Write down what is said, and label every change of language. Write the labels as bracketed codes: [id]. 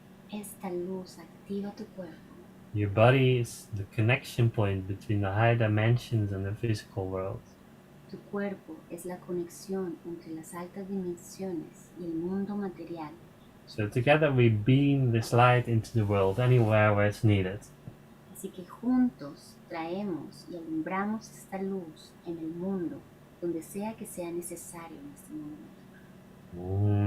[es] Esta luz activa tu cuerpo. [en] Your body is the connection point between the high dimensions and the physical world. [es] Tu cuerpo es la conexión entre las altas dimensiones y el mundo material. [en] So together we beam this light into the world, anywhere where it's needed. [es] Así que juntos traemos y alumbramos esta luz en el mundo, donde sea que sea necesario en este momento.